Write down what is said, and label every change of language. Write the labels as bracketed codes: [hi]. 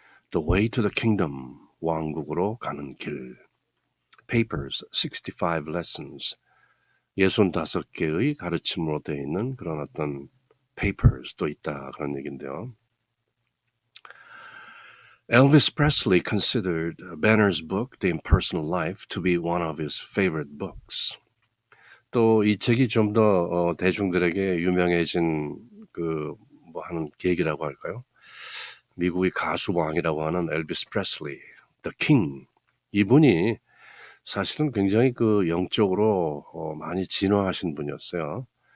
[ko] The Way to the Kingdom, 왕국으로 가는 길, Papers, 65 Lessons, 65개의 가르침으로 되어 있는 그런 어떤 papers도 있다, 그런 얘기인데요. [en] Elvis Presley considered Banner's book, The Impersonal Life, to be one of his favorite books. [ko] 또 이 책이 좀 더 대중들에게 유명해진 뭐 하는 계기라고 할까요? 미국의 가수 왕이라고 하는 엘비스 프레슬리, The King. 이분이 사실은 굉장히 영적으로 많이 진화하신 분이었어요.